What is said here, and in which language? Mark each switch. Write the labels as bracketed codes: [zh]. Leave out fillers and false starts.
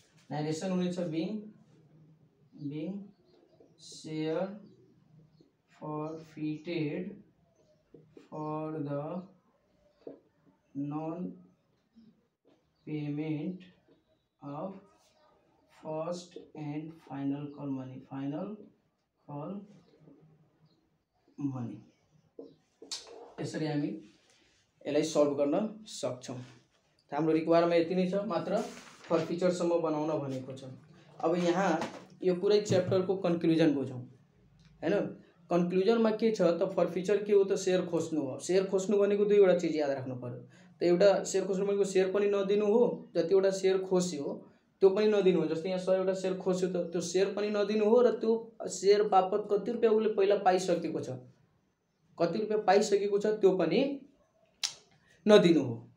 [ne] Narration हुनेछ [en] being share forfeited for the non payment of first and final call money [ne] यसरी हामी यसलाई solve गर्न सक्छौं। हाम्रो रिक्वायरमेन्ट यति नै छ, मात्र फर फ्युचरसम्म बनाउन भनेको छ। अब यहाँ यो पुरै च्याप्टरको कन्क्लुजन बुझौं हैन। कन्क्लुजनमा के छ त फर फ्युचर के हो त शेयर खोज्नु हो। शेयर खोज्नु भनेको दुईवटा चीज याद राख्नु पर्यो। त एउटा शेयर खोज्नु भनेको शेयर पनि नदिनु हो, जतिवटा शेयर खोज्यो त्यो पनि नदिनु हो। जस्तै यहाँ 100वटा शेयर खोज्यो त त्यो शेयर पनि नदिनु हो र त्यो शेयर बापत कति रुपैयाँ उले पहिला पाइसकेको छ, कति रुपैयाँ पाइसकेको छ त्यो पनि नदिनु हो।